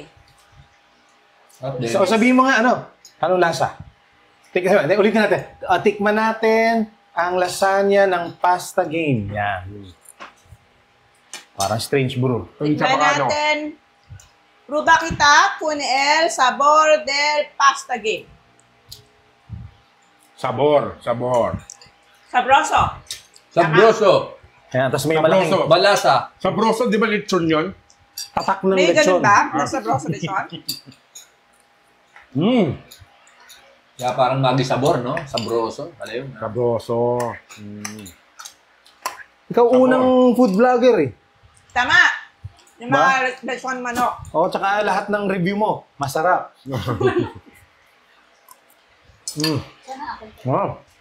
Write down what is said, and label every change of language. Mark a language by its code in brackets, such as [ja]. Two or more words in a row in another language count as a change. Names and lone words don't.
[tl] So, sabihin mo nga, anong lasa? Ulitin natin. Tikman natin ang lasagna ng Pasta Game. Yan. Parang Strange Brew. Tignan natin. Pruba kita kung [es] el sabor del [tl] pasta game. [es] Sabor. Sabroso. Sabroso. [tl] Ayan, tapos may [es] Sabroso. [tl] malaking Balasa. Sabroso, di ba lechon yun? tatak ng May ganun lechon. ba? Na sabroso lechon? Kaya parang magi sabor, no? Sabroso. Wala yun. [es] Sabroso. [tl] Ikaw unang [en] food vlogger [tl] eh. Tama. Yung mga lechon manok. O, tsaka lahat ng review mo, masarap. [en] Wow.